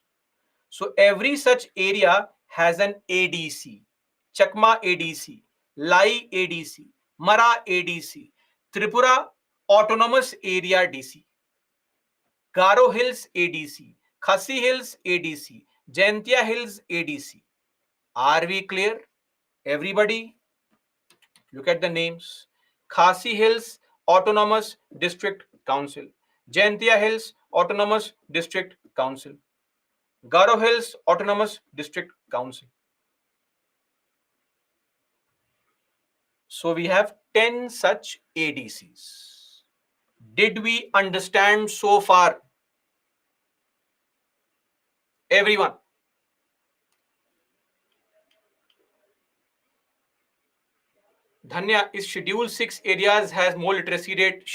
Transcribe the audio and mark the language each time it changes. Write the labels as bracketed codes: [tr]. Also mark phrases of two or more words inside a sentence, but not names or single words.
[en] So every such area has an ADC, Chakma ADC, Lai ADC, Mara ADC, Tripura Autonomous Area DC, Garo Hills ADC, Khasi Hills ADC, Jaintia Hills ADC. Are we clear? Everybody, look at the names. Khasi Hills Autonomous District Council, Jaintia Hills Autonomous District Council, Garo Hills Autonomous District Council. So we have 10 such ADCs. Did we understand so far? Everyone? Dhanya, is Schedule 6 areas has more literacy rate?